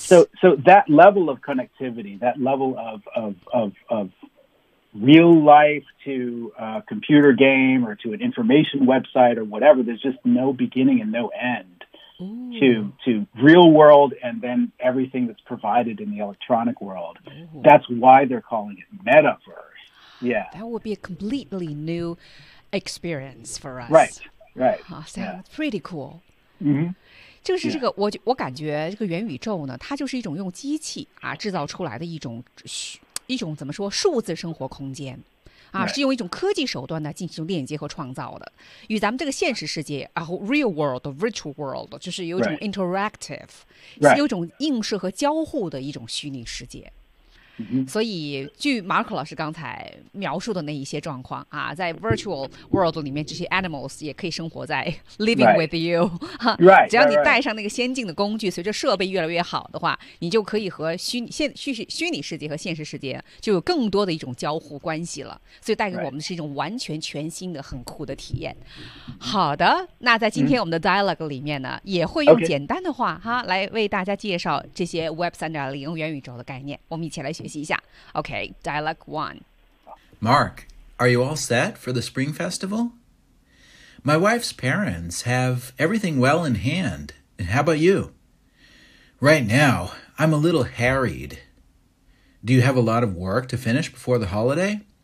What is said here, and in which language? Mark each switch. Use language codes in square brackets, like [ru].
[en] So that level of connectivity, that level of real life to a computer game or to an information website or whatever, there's just no beginning and no end to real world and then everything that's provided in the electronic world. Ooh. That's why they're calling it metaverse. Yeah. That would be a completely new experience for us. Right. Pretty cool. Mm-hmm. [zh] 就是这个、我感觉这个元宇宙呢它就是一种用机器啊制造出来的一种怎么说数字生活空间啊、 [en] right. [zh] 是用一种科技手段呢进行链接和创造的与咱们这个现实世界啊 [en] real world, virtual world, [zh] 就是有一种 interactive,、 [en] right. [zh] 是有一种映射和交互的一种虚拟世界。所以据 Mark 老师刚才描述的那一些状况啊，在 virtual world 里面这些 animals 也可以生活在 [en] living with you、 right. [zh] 只要你带上那个先进的工具，随着设备越来越好的话，你就可以和虚拟世界和现实世界就有更多的一种交互关系了，所以带给我们是一种完全全新的很酷的体验。好的，那在今天我们的 dialogue 里面呢，也会用简单的话、 [en] okay. [zh] 哈来为大家介绍这些 Web 3.0 元宇宙的概念，我们一起来学习一下。 [en] OK, dialogue one. Mark, are you all set for the Spring Festival? My wife's parents have everything well in hand. And how about you? Right now, I'm a little harried. Do you have a lot of work to finish before the holiday?